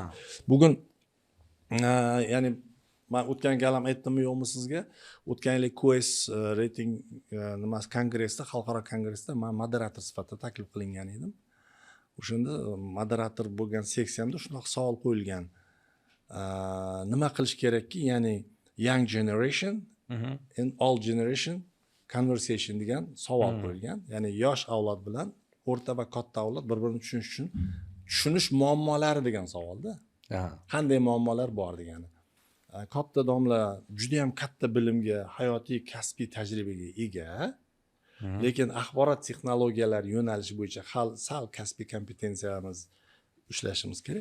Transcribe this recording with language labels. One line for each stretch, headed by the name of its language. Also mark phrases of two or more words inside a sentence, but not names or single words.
Uzbek: Bugun ya'ni men o'tgan galam aytdimmi yo'qmi sizga? O'tgan yil QS rating nimasi kongressda, xalqaro kongressda men moderator sifatida taklif qilingan edim. O'shanda moderator bo'lgan seksiyamda shunaqa savol qo'yilgan. nima qilish kerakki, ya'ni
English: young generation and old generation conversation
Uzbek: degan savol qo'yilgan. Ya'ni yosh avlod bilan o'rta va katta avlod bir-birini tushunish uchun tushunish muammolari degan savolda. Qanday muammolar bor degani. Katta domla juda ham katta bilimga, hayotiy, kasbiy tajribaga ega, lekin axborot texnologiyalari yo'nalishi bo'yicha sal kasbiy kompetensiyamiz ushlashimiz kerak.